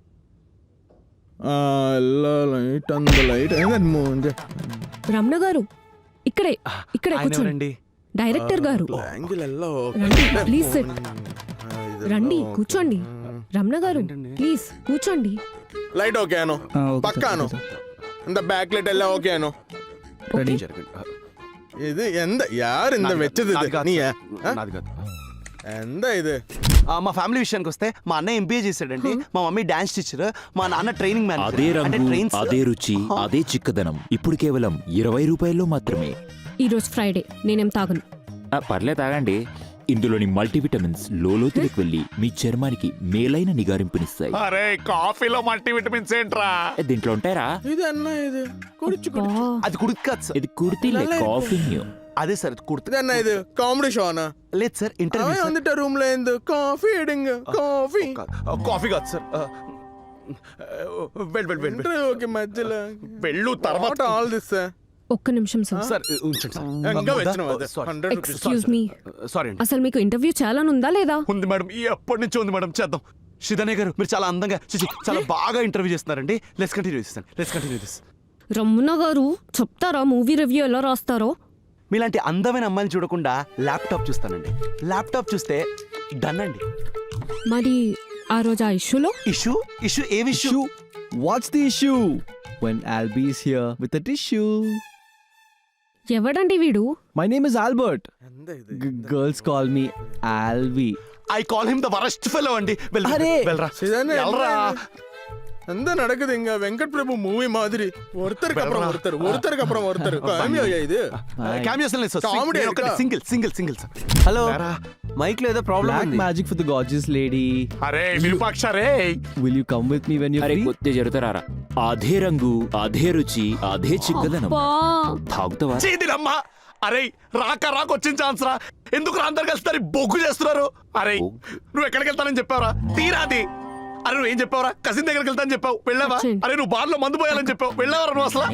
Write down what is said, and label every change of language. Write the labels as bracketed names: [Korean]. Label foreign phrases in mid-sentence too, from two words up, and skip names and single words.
[Telugu] రమణ గారు ఇక్కడే ఇక్కడే కూర్చోండి. డైరెక్టర్ గారు రండి, [English] please sit. [Telugu] రండి కూర్చోండి. రమణ గారు ప్లీజ్ కూర్చోండి. [English] light okay [Telugu] అను, పక్కాను. [Tamil] இந்த பேக்லெட் எல்லாம் ஓகே அனு. [Telugu] రెడీ. [Tamil] இது எந்த யார் இந்த வெச்சது நீ? [Telugu] నాది కాదు. [Tamil] எந்த இது? [Telugu] మా ఫ్యామిలీ విషయానికి వస్తే మా అన్నయ్య ఎంబీఏ చేశాడండి, మా మమ్మీ డాన్స్ టీచర్, మా నాన్న [English] training man. [Telugu] అదే రంగు, అదే రుచి, అదే చిక్కదనం. ఇప్పుడు కేవలం 20 రూపాయల్లో మాత్రమే. ఈరోజు ఫ్రైడే, నేనేం తాగను. పర్లే తాగండి. ఇందులోని మల్టీవిటమిన్స్ లోతులకు వెళ్లి మీ చర్మానికి మేలైన నిగారింపునిస్తాయి. అరే కాఫీలో మల్టీవిటమిన్స్ ఏంట్రా? దీంట్లో ఉంటారా? [Tamil] இது என்ன இது? குடிச்சு [Telugu] అబ్బా, అది కుడికి కాదు సార్. ఇది కుర్తీలే, కాఫీ. అదే సార్ కుర్తి. [Tamil] இது என்ன இது? காமெடி ஷோனா? [Telugu] లేదు సార్, ఇంటర్వ్యూ. [Tamil] அவன் வந்துட்ட ரூம்ல இருந்து காஃபி எடுங்க. [Telugu] కాఫీ కాఫీ కాదు సార్. వెళ్ళు ఇంటర్వ్యూకి మధ్యలో వెళ్ళు తర్వాత [English] all this [Telugu] ఒక్క నిమిషం సార్. సార్ ఉంచండి సార్. ఇంకా వెచ్చను అది. Sorry. 100 రూపీస్. [English] excuse me, [Telugu] సారీ అండి. అసలు మీకు ఇంటర్వ్యూ చేయాలనుందా లేదా? ఉంది మేడం, ఎప్పటి నుంచో ఉంది మేడం. చేద్దాం. శ్రీధనే గారు మీరు చాలా అందంగా చాలా బాగా ఇంటర్వ్యూ చేస్తున్నారండి. [English] let's continue this. [Telugu] రమణ గారు చెప్తారా మూవీ రివ్యూ ఎలా రాస్తారో? మీలాంటి అందమైన అమ్మాయిని చూడకుండా ల్యాప్టాప్ చూస్తానండి. ల్యాప్టాప్ చూస్తే డన్ అండి. మరి ఆ రోజు ఆ ఇష్యూలో ఇష్యూ ఏం ఇష్యూ? [English] What's the issue? When Albie is here with a tissue. [Telugu] ఎవడండి వీడు? [English] My name is Albert. [Telugu] ఎంత ఇది? [English] Girls call me Albie. I call him the worst fellow అండి. [Telugu] అరే! వెళ్ళరా. [Tamil] சிதானே அந்த நடக்குது இங்க வெங்கட் பிரபு மூவி மாதிரி. ஒருத்தருக்கு அப்புறம் ஒருத்தர் காமியா இது? [Telugu] క్యామియోస్ లేదు సార్. Comedy నేను ఒకటి సింగిల్ సార్. Hello. మైక్ లో ఏదో ప్రాబ్లం [English] Black [Telugu] ఉంది. [English] magic for the gorgeous lady. [Telugu] అరే విరూపాక్ష రే. [English] Will you come with me when you're [Telugu] అరే [English] free? [Telugu] కొద్ది జరుగుతారా? అదే రంగు, అదే రుచి, అదే చిక్కదనం. అబ్బా, తాగుతావా? చేదిరమ్మా. అరే రాక వచ్చిన ఛాన్స్ రా. ఎందుకు రా అందరు కలిసి బొగ్గు చేస్తున్నారు? అరే నువ్వు ఎక్కడికి వెళ్తానని చెప్పావురా? తీరాది. అరే నువ్వు ఏం చెప్పావురా? కజిన్ దగ్గరికి వెళ్తానని చెప్పావు, వెళ్ళావా? అరే నువ్వు బార్ లో మందు పోయాలని చెప్పావు, వెళ్ళావరా నువ్వు అసలు?